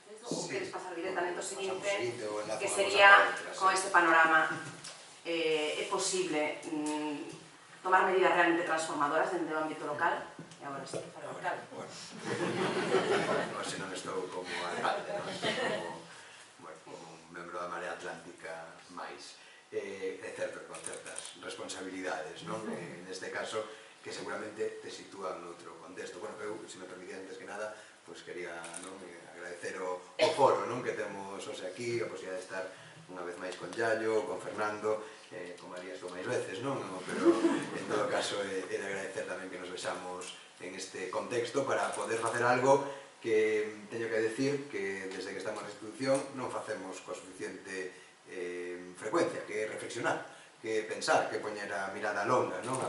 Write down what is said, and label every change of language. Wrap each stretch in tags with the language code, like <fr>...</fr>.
<es>¿O quieres pasar directamente al siguiente? Que sería, con este panorama, ¿es posible tomar medidas realmente transformadoras dentro del ámbito local?</es> <gl>E agora sí, para o local. Bueno, se non estou como alcalde, non? Estou como un membro da Marea Atlántica máis. É certo que con certas responsabilidades, non? Neste caso, que seguramente te sitúan noutro contexto. Bueno, eu, se me permitía, antes que nada, pois quería agradecer o foro que temos hoxe aquí, a posibilidade de estar unha vez máis con Yayo, con Fernando, con María estou máis veces, non? Pero, en todo caso, é de agradecer tamén que nos vexamos en este contexto para poder facer algo que teño que decir que desde que estamos na institución non facemos coa suficiente frecuencia, que é reflexionar, que pensar, que poñer a mirada longa, non?</gl>